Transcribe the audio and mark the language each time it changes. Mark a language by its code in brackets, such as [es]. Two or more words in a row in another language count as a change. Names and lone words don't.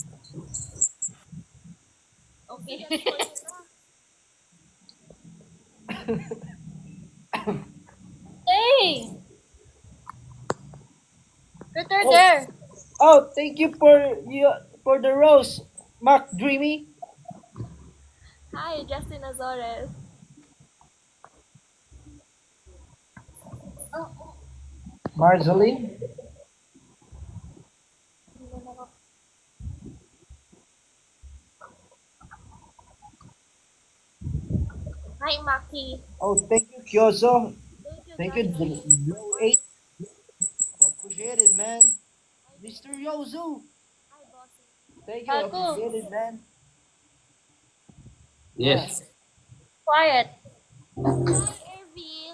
[en] Okay. Hey! Return Oh. there. Oh, thank you for the rose, Mark Dreamy. Hi, Justin Azores. Marceline. Hi, Maki. Oh, thank you, Kyoso. Thank Thank you, Blue 8. Appreciate it, man. Mr. Yozu. Thank you, Aku. appreciate it, man. Yes. Quiet. Hi, Ervin.